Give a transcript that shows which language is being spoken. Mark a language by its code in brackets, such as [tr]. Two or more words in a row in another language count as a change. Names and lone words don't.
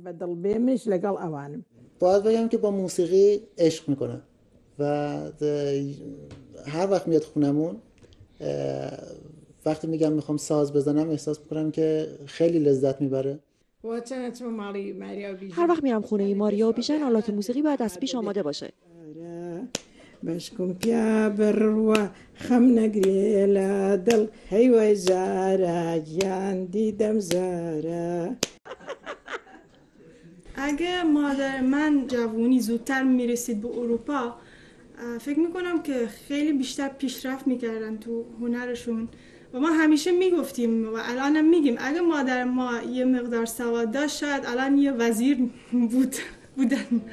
[fa] باید بگم که با موسیقی عشق میکنه و هر وقت میاد خونمون وقتی میگم میخوام ساز بزنم احساس میکنم که خیلی لذت میبره. هر وقت میرم خونه ماریا و بیژن آلات موسیقی باید از پیش آماده باشه. بشکم پیا بروا خم نگری لادل هیوای زارا جان دیدم زارا. اگه مادر من جوانی زودتر میرسید به اروپا فکر میکنم که خیلی بیشتر پیشرفت میکردن تو هنرشون و ما همیشه میگفتیم و الانم میگیم اگه مادر ما یه مقدار سواد داشت شاید الان یه وزیر بودن.